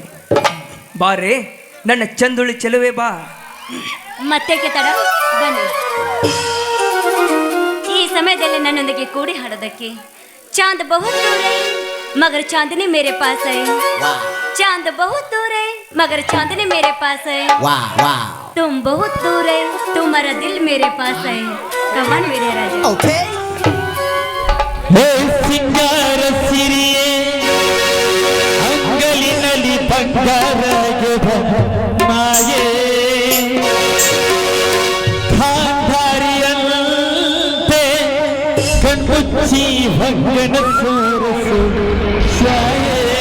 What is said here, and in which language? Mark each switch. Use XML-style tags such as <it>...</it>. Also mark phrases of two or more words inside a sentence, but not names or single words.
<kn>ಬಾರೆ ನನ್ನ ಚಂದುಳಿ ಚೆಲುವೆ, ಬಾ. ಮತ್ತೇಕೆ ತಡ? ಬನ್ನಿ. ಈ ಸಮಯದಲ್ಲಿ ನನ್ನೊಂದಿಗೆ ಕೂಡಿ ಹಾಡೋದಕ್ಕೆ.</kn> <hi>चाँद बहुत दूर है मगर चाँदनी मेरे पास है. चाँद बहुत दूर है मगर चाँदनी मेरे पास है. तुम बहुत दूर है तुम्हारा दिल मेरे पास है. कमान मेरे राजा.</hi> <kn>ಓಕೆ. ಸಿಂಗಾರ ಸಿರಿಯೇ ಅಂಗಲಿನಲ್ಲಿ ಬಂಗಾರಗೆ ಮಾಯೇ ಖಾಂಧಾರಿಯಂತೆ ಕಣ್ಮುಚ್ಚಿ ಭಂಗನ ಸೋರಸು ಶಾಯೇ.</kn>